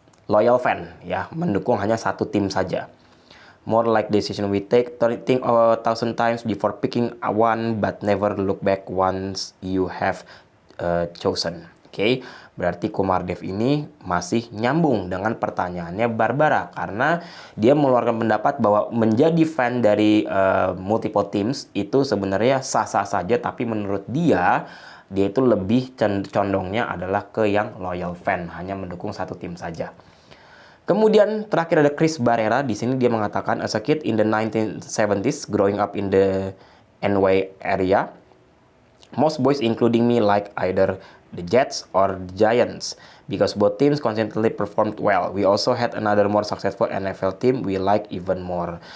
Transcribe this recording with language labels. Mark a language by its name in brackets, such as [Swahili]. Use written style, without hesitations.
[Indonesian] loyal fan, ya, mendukung hanya satu tim saja. [English] More like decision we take, think 1,000 times before picking one, but never look back once you have chosen. [Indonesian] Oke, berarti Komardev ini masih nyambung dengan pertanyaannya Barbara, karena dia mengeluarkan pendapat bahwa menjadi fan dari multiple teams itu sebenarnya sah-sah saja, tapi menurut dia itu lebih condongnya adalah ke yang loyal fan, hanya mendukung satu tim saja. Kemudian terakhir ada Chris Barrera. Di sini dia mengatakan, [English] as a kid in the 1970s, growing up in the NY area, most boys including me like either the Jets or the Giants because both teams consistently performed well. We also had another more successful NFL team we like even more.